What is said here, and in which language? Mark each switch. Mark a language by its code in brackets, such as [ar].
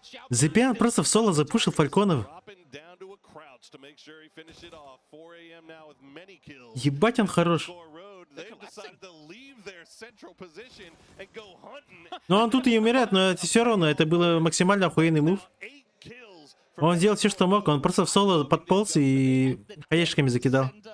[ru] Зипьян просто в соло запушил фальконов. [en] efforts to make sure he finished it off. 4 a.m. now with many kills. [ru] Ебать он хорош. [en] They've decided to leave their central position and go hunting. [ru] Ну он тут и умирает, но это все равно, это было максимально охуенный мув. [en] 8 kills. [ru] Он сделал все, что мог, он просто в соло подполз и хаешками закидал.